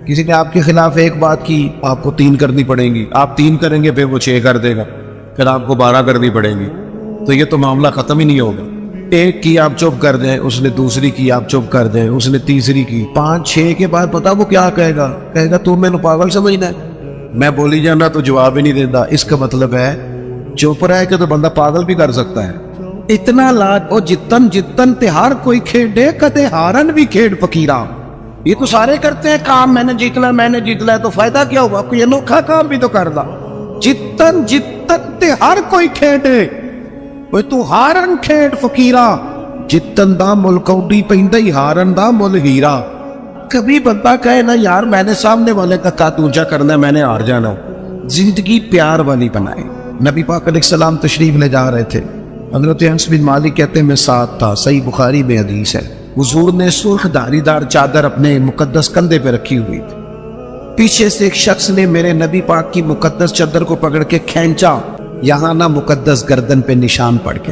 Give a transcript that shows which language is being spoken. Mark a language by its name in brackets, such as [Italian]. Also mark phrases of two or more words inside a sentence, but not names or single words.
[Urdu] کسی نے آپ کے خلاف ایک بات کی، آپ کو 3 کرنی پڑیں گی، آپ 3 کریں گے پھر وہ 6 کر دے گا، پھر آپ کو 12 کرنی پڑیں گی، تو یہ تو معاملہ ختم ہی نہیں ہوگا۔ ایک کی آپ چپ کر دیں، اس نے دوسری کی آپ چپ کر دیں، اس نے تیسری کی، 5 6 کے بعد پتا وہ کیا کہے گا تو میں نے پاگل سمجھنا ہے، میں بولی جانا تو جواب ہی نہیں دیتا۔ اس کا مطلب ہے چپ رہ کے تو بندہ پاگل بھی کر سکتا ہے۔ [Punjabi] اتنا لاج او جتن جتن تہار کوئی کھیڑے کدے ہارن بھی کھیڑ فقیرہ، [Urdu] یہ تو سارے کرتے ہیں کام، میں نے جیت لا تو فائدہ کیا ہوا، کوئی انوکھا کام بھی تو کر دا۔ [Punjabi] جتن جتن تہار کوئی کھیڑے وہ تو ہارن کھیڑ فقیرہ، جتن دا مل کوڈی پیندی ہارن دا مل ہیرا۔ [Urdu] کبھی بندہ کہے نا یار میں نے سامنے والے کا قد اونچا کرنا ہے، میں نے ہار جانا، زندگی پیار والی بنائے۔ نبی پاک علیہ السلام تشریف لے جا رہے تھے، حضرت انس بن مالک کہتے ہیں میں ساتھ تھا، صحیح بخاری میں حدیث ہے، حضور نے سرخ دھاری دار چادر اپنے مقدس کندھے پہ رکھی ہوئی تھی، پیچھے سے ایک شخص نے میرے نبی پاک کی مقدس چادر کو پکڑ کے کھینچا، یہاں نہ مقدس گردن پہ نشان پڑ گیا۔